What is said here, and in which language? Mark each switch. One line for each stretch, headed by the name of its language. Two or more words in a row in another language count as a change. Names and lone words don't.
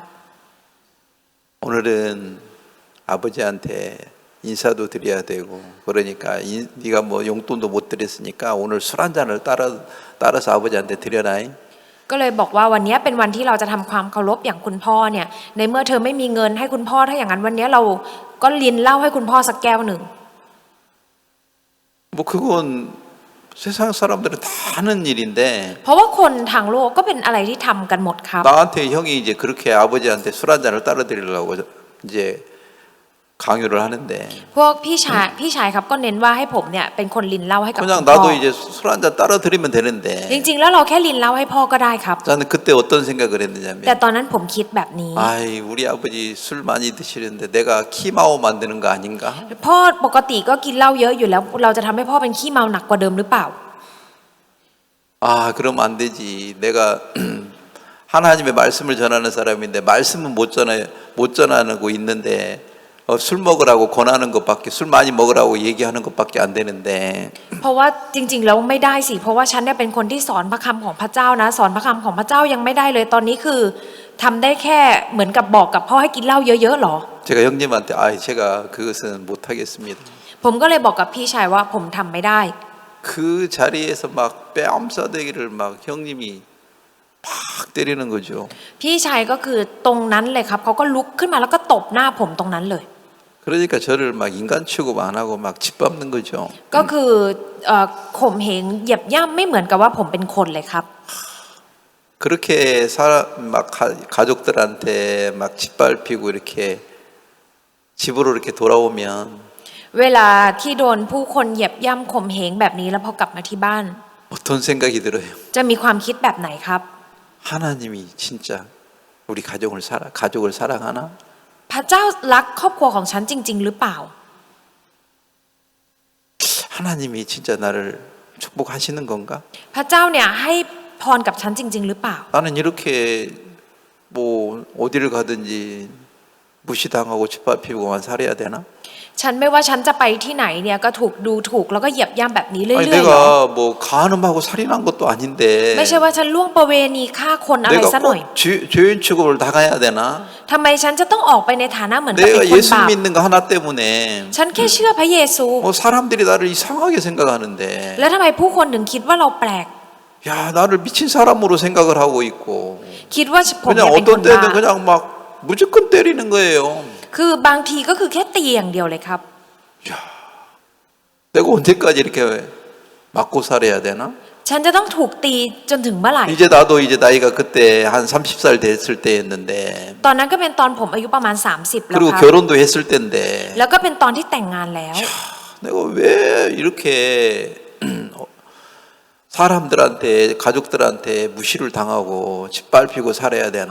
Korean: 오늘은 아버지한테 인사도 드려야 되고 그러니까 네가 뭐 용돈도 못 드렸으니까 오늘 술 한 잔을 따라서 아버지한테 드려라.
Thai: ก็เลยบอกว่าวันนี้เป็นวันที่เราจะทำความเคารพอย่างคุณพ่อเนี่ยในเมื่อเธอไม่มีเงินให้คุณพ่อถ้าอย่างนั้นวันนี้เราก็ลินเหล้าให้คุณพ่อสักแก้วหนึ่ง
Korean: 뭐 그건 세상 사람들은 다 하는 일인데
Thai: เพราะว่าคนทางโลกก็เป็นอะไรที่ทำกันหมดครับ
Korean: 나한테 형이 이제 그렇게 아버지한테 술 한 잔을 따라 드리려고 이제 강요를 하는데
Thai: พวกพี่ชายครับก็เน้นว่าให้ผมเนี่ยเป็นคนลินเหล้าให้กับคุณ
Korean: 그냥
Thai: พ่อ
Korean: 나도 이제 술 한 잔 따라 드리면 되는데
Thai: จริงๆแล้วเราแค่ลินเหล้าให้พ่อก็ได้ครับ
Korean: 저는 그때 어떤 생각을 했느냐면
Thai: แต่ตอนนั้นผมคิดแบบนี้
Korean: 아이 우리 아버지 술 많이 드시는데 내가 키마오 만드는 거 아닌가?
Thai: พ่อปกติก็กินเหล้าเยอะอยู่แล้วเราจะทำให้พ่อเป็นขี้เมาหนักกว่าเดิมหรือเปล่า
Korean: 아 그러면 안 되지. 내가 하나님의 말씀을 전하는 사람인데 말씀은 못 전하고 있는데 술 먹으라고 권하는 것밖에 술 많이 먹으라고 얘기하는 것밖에 안 되는데
Thai: เพราะว่าจริงๆแล้วไม่ได้สิเพราะว่าฉันเนี่ยเป็นคนที่สอนพระคำของพระเจ้านะสอนพระคำของพระเจ้ายังไม่ได้เลยตอนนี้คือทำได้แค่เหมือนกับบอกกับพ่อให้กินเหล้าเยอะๆหรอ
Korean: 제가 형님한테 아 제가 그것은 못 하겠습니다.
Thai: ผมก็เลยบอกกับพี่ชายว่าผมทำไม่ได้
Korean: 그 자리에서 막 뺨싸대기를 막 형님이 팍 때리는 거죠.
Thai: พี่ชายก็คือตรงนั้นเลยครับเขาก็ลุกขึ้นมาแล้วก็ตบหน้าผมตรงนั้นเลย
Korean: 그러니까 저를 막 인간 취급 안 하고 막 짓밟는 거죠.
Thai: ก็คือข่มเหงเหยียบย่ำไม่เหมือนกับว่าผมเป็นคนเลยครับ
Korean: 그렇게 막 가족들한테 막 짓밟히고 이렇게 집으로 이렇게 돌아오면
Thai: เวลาที่โดนผู้คนเหยียบย่ำข่มเหงแบบนี้แล้วพอกลับมาที่บ้าน
Korean: 어떤 생각이 들어요?
Thai: จะมีความคิดแบบไหนครับ
Korean: 하나님이 진짜 우리 가족을 사랑하나?
Thai: พระเจ้ารักครอบครัวของฉันจริง ๆ หรือเปล่า
Korean: 하나님이 진짜 나를 축복하시는 건가?
Thai: พระเจ้าเนี่ยให้พรกับฉันจริง ๆ หรือเปล่า
Korean: 나는 이렇게 뭐 어디를 가든지 무시당하고 짓밟히고만 살아야 되나?
Thai: ฉันไม่ว่าฉันจะไปที่ไหนเนี่ยก็ถูกดูถูกแล้วก็เหยียบย่ำแบบนี้เรื่อย
Korean: 아니
Thai: ๆเหรอ
Korean: 내가 뭐 간음하고 살인한 것도 아닌데
Thai: ไม่ใช่ว่าฉันล่วงประเวณีฆ่าคนอะไร
Korean: 내가
Thai: ซะหน่อย
Korean: 꼭 죄인 취급을 당해야 되나?
Thai: ทำไมฉันจะต้องออกไปในฐานะเหมือนกับเป็น
Korean: 내가
Thai: คน
Korean: 예수
Thai: บาป
Korean: 믿는 거 하나 때문에
Thai: ฉันแค่เชื่อพระเยซู
Korean: 뭐 사람들이 나를 이상하게 생각하는데
Thai: แล้วทำไมผู้คนถึงคิดว่าเราแปลก
Korean: 야 나를 미친 사람으로 생각을 하고 있고
Thai: คิดว่าผม
Korean: 그냥
Thai: เนี่ยเป็นคน
Korean: 어떤 때는
Thai: บ้า
Korean: 그냥 막 무조건 때리는 거예요.
Thai: คือบางทีก็คือแค่ตีอย่างเดียวเลยครับ
Korean: 내가 언제까지 이렇게 맞고 살아야 되나?
Thai: ฉันจะต้องถูกตีจนถึงเมื่อไหร่
Korean: 이제 나도 이제 나이가 그때 한 30살 됐을 때였는데
Thai: ตอนนั้นก็เป็นตอนผมอายุประมาณ 30 แล้ว
Korean: 그리고
Thai: ครับ
Korean: 결혼도 했을 때인데
Thai: แล้วก็เป็นตอนที่แต่งงานแล้ว
Korean: 내가 왜 이렇게 사람들한테 가족들한테 무시를 당하고 짓밟히고 살아야 되나?